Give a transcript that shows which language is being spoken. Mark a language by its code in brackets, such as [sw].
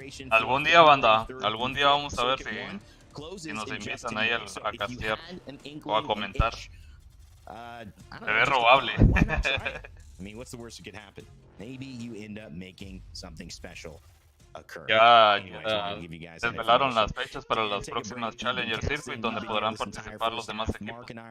[es] Algún día, banda, algún día vamos a ver si nos invitan ahí a castear o a comentar. Se ve robable. [en] I mean, what's the worst that could happen? Maybe you end up making something special occur. [es] Ya desvelaron las fechas para las próximas Challenger Circuit donde podrán participar los demás equipos.